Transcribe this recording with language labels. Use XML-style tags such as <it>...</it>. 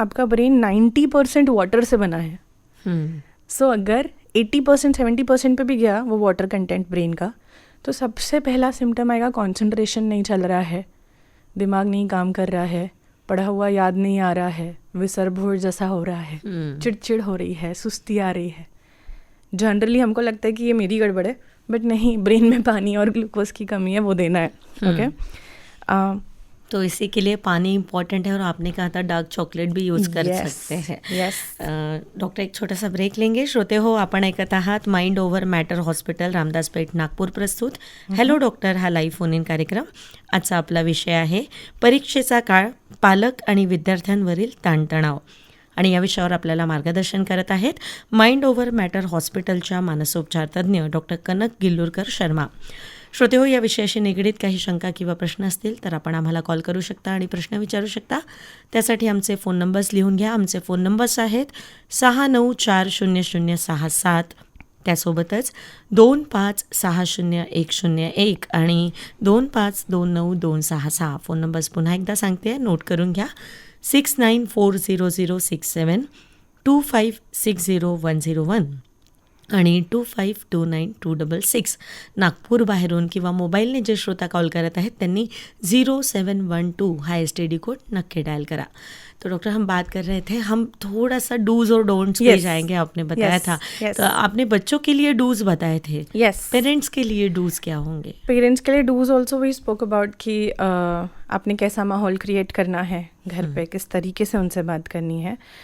<hi>आपका brain 90% water से बना है। सो अगर 80% 70% पे भी गया वो वाटर कंटेंट ब्रेन का, तो सबसे पहला सिम्टम आएगा कंसंट्रेशन नहीं चल रहा है, दिमाग नहीं काम कर रहा है, पढ़ा हुआ याद नहीं आ रहा है, विसरभोर जैसा हो रहा है, चिड़चिड़ हो रही है, सुस्ती आ रही है। जनरली हमको लगता है कि ये मेरी गड़बड़ है, बट नहीं, ब्रेन में पानी और ग्लूकोज की कमी है, वो देना है।</hi> <en>okay,</en> <hi>तो इसी के लिए पानी इम्पॉर्टेंट है, और आपने कहा था डार्क चॉकलेट भी यूज कर सकते हैं। डॉक्टर, एक छोटासा ब्रेक लेंगे.</hi> <mr>श्रोते हो, आपण ऐकत आहात mind over matter hospital, Ramdas पेठ, नागपूर प्रस्तुत हॅलो डॉक्टर हा लाईव्ह फोन इन कार्यक्रम. आजचा आपला विषय आहे परीक्षेचा काळ, पालक आणि विद्यार्थ्यांवरील ताणतणाव. आणि या विषयावर आपल्याला मार्गदर्शन करत आहेत माइंड ओव्हर मॅटर हॉस्पिटलच्या मानसोपचार तज्ज्ञ डॉक्टर कनक गिल्लुरकर शर्मा. श्रोते हो, या विषयाशी निगडीत काही शंका किंवा प्रश्न असतील तर आपण आम्हाला कॉल करू शकता आणि प्रश्न विचारू शकता. त्यासाठी आमचे फोन नंबर्स लिहून घ्या. आमचे फोन नंबर्स आहेत 69400067, त्यासोबतच 25600101 आणि 25292266. फोन नंबर्स पुन्हा एकदा सांगते, नोट करून घ्या. 69400672, 25600101 आणि 25292266. नागपूर बाहेरून किंवा मोबाईलने जे श्रोता कॉल करत आहेत त्यांनी 0712 हा STD कोड नक्की डायल करा.</mr> <hi>तो डॉक्टर, हम बात कर रहे थे, हम थोड़ा सा डूज और डोंट्स पे जाएंगे. आपने बताया था, तो आपने बच्चों के लिए डूज बताए थे. पेरेंट्स के लिए डूज क्या होंगे? पेरेंट्स के लिए dos</hi> <en>also we spoke about</en> <hi>कि आपने कैसा माहौल क्रिएट करना है घर पे, किस तरीके से उनसे बात करनी है.</hi>